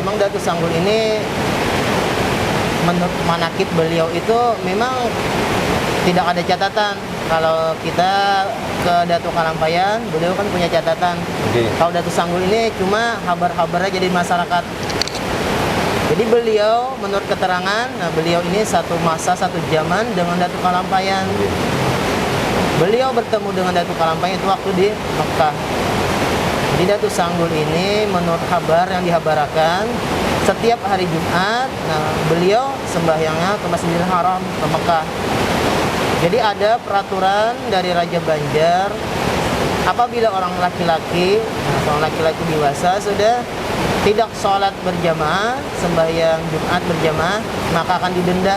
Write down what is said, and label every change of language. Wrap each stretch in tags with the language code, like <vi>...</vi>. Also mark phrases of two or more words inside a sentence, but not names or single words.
<id>memang Datuk Sanggul ini menurut manakib beliau itu memang tidak ada catatan. Kalau kita ke Datuk Kalampayan, beliau kan punya catatan. Oke. Kalau Datuk Sanggul ini cuma kabar-kabar aja di masyarakat. Jadi beliau menurut keterangan, nah beliau ini satu masa, satu zaman dengan Datuk Kalampayan. Beliau bertemu dengan Datuk Kalampayan itu waktu di Mekah. Jadi Datuk Sanggul ini menurut kabar yang dihabarkan, setiap hari Jumat, nah beliau sembahyangnya ke Masjidil Haram ke Mekah. Jadi ada peraturan dari Raja Banjar, apabila orang laki-laki, nah orang laki-laki dewasa sudah tidak sholat berjamaah, sembahyang Jumat berjamaah, maka akan didenda.</id>